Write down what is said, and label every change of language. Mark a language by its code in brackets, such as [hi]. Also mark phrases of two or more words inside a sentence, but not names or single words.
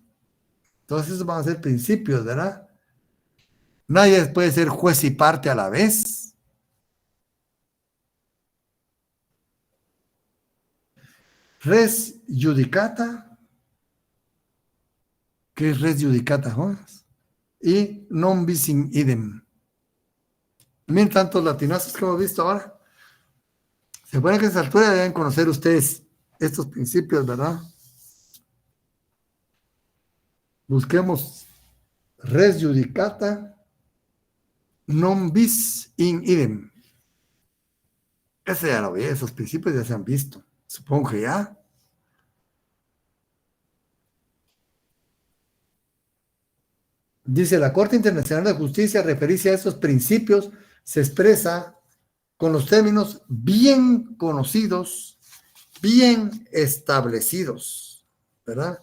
[es] Todos esos van a ser principios, ¿verdad? Nadie puede ser juez y parte a la vez. [la] Res judicata. [es] ¿Qué es [la] res judicata, [es] Jonas? [la] Y non bis in idem. [es] Miren tantos latinazos que hemos visto ahora. Se supone que a esa altura deben conocer ustedes estos principios, ¿verdad? [la] Busquemos res judicata non bis in idem. [es] Ese ya lo vi, esos principios ya se han visto. Supongo que ya. Dice, la Corte Internacional de Justicia, referirse a esos principios, se expresa con los términos bien conocidos, bien establecidos, ¿verdad?